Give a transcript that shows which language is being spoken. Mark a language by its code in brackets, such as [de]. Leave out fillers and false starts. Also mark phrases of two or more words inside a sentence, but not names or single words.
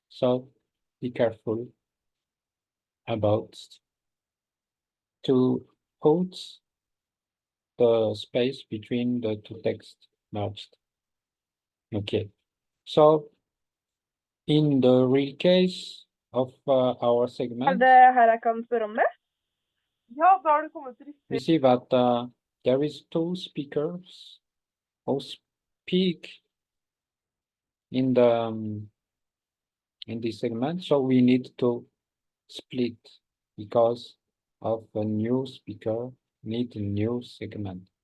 [en] So be careful about to put the space between the two texts merged. Okay, so in the real case of our segment, [no] Det her jeg kan spørre om det? Ja, da har du kommet til [en] we [no] riktig. [en] see that there is two speakers who speak in the in this segment, so we need to split because of a new speaker need a new segment.